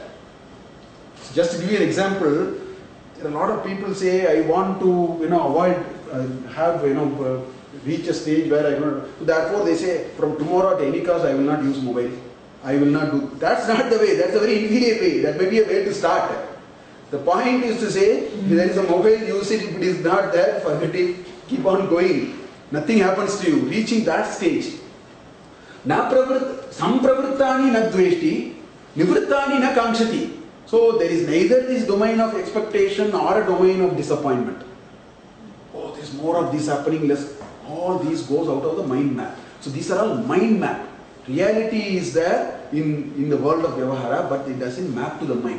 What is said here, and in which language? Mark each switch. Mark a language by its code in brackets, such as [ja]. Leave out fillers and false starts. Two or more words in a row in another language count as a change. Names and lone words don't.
[en] Just to give you an example, there are a lot of people say I want to avoid, reach a stage where I want to, therefore they say from tomorrow at any cost I will not use mobile. I will not do. That's not the way. That's a very inferior way. That may be a way to start. The point is to say, if there is a mobile, use it. If it is not there, forget it. Keep on going. Nothing happens to you. Reaching that stage. [sa] सम्प्रवृत्तानि न द्वेष्टि, निवृत्तानि न काङ्क्षति. [en] So there is neither this domain of expectation or a domain of disappointment. Oh, there's more of this happening, less. All these goes out of the mind map. So these are all mind map. Reality is there in the world of Vyavahara, but it doesn't map to the mind.